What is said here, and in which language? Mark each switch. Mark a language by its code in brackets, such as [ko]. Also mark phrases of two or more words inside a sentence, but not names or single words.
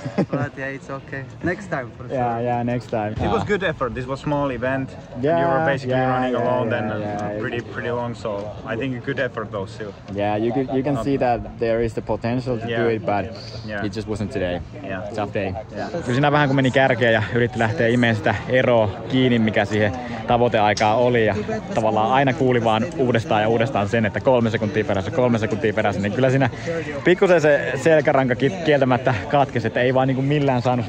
[en] but yeah, it's okay. Next time for sure. Yeah, next time. It was good effort. This was a small event. Yeah, You were basically yeah, running yeah, alone yeah, then yeah. pretty long, so I think a good effort though still. Yeah, you can see that there is the potential to do it, but it just wasn't today. Yeah. Tough day. Yeah. [fi] Kyllä siinä vähän kun meni kärkeen ja yritti lähteä imeen sitä eroa kiinni, mikä siihen tavoiteaikaan oli. Ja tavallaan aina kuuli vaan uudestaan ja uudestaan sen, että 3 sekuntia perässä. Niin kyllä siinä pikkusen se selkäranka kieltämättä katkesi, että ei vaan niin kuin millään saanut sitä.